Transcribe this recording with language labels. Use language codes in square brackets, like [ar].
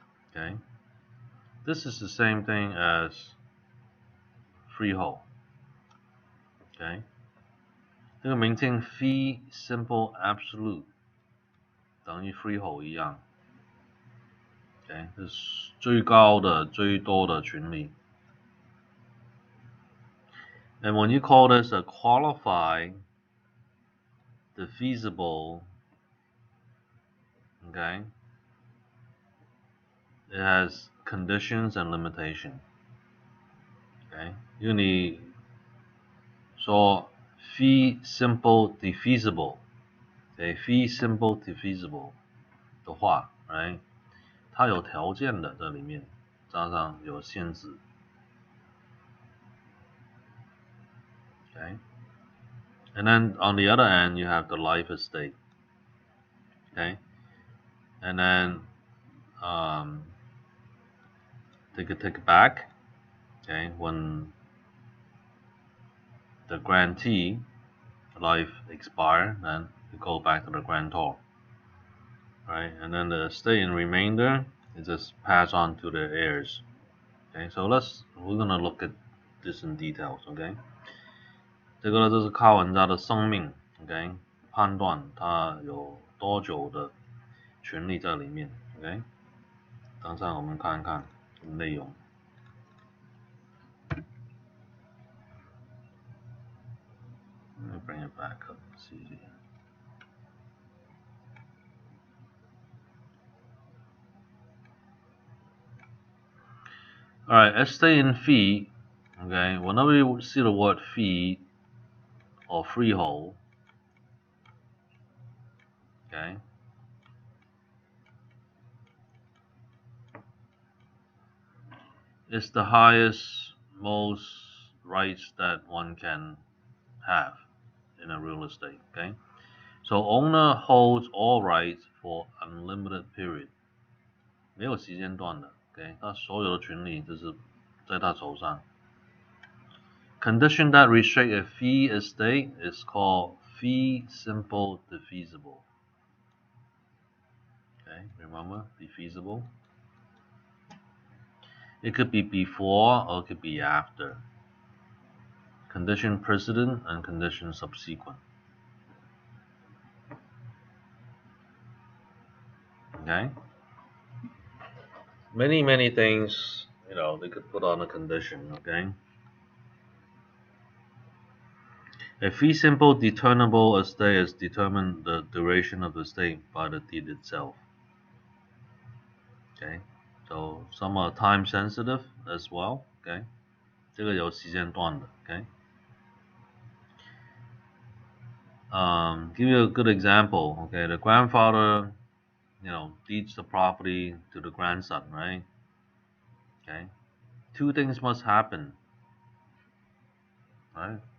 [en] Okay, this is the same thing as freehold. [zh] Okay， 这个名称 fee simple absolute 等于 freehold 一样。 Okay， 这是最高的、最多的权利。 [en] And when you call this a qualified, defeasible, okay, it has conditions and limitation. [zh] Okay， 因为你说 fee simple defeasible， okay, fee simple defeasible 的话 ，right， 它有条件的在里面，加上有限制。 [en] Okay, and then on the other end you have the life estate. Okay, and then um, take it back. Okay, when the grantee life expire, then you go back to the grantor, right? And then the estate in remainder is just pass on to the heirs. Okay, so we're gonna look at this in details. [zh] OK， 这个就是靠人家的生命 OK 判断他有多久的权利在里面。 OK， 等下我们看看内容。 [en] Let me bring it back up. See. Alright, estate in fee. Okay, whenever you see the word fee or freehold, okay, it's the highest, most rights that one can have in a real estate. Okay, so owner holds all rights for unlimited period. [zh] 没有时间段的 ，OK， 他所有的权利就是在他手上。 [en] Condition that restrict a fee estate is called fee simple defeasible. Okay, remember defeasible. It could be before or it could be after. Condition precedent and condition subsequent. Okay. Many things, they could put on a condition. Okay. A fee simple determinable estate is determined the duration of the estate by the deed itself. Okay, so some are time sensitive as well. [zh] Okay, 这个有时间段的。 [en] Okay, give you a good example. Okay, the grandfather, deeds the property to the grandson, right? Okay, two things must happen, right?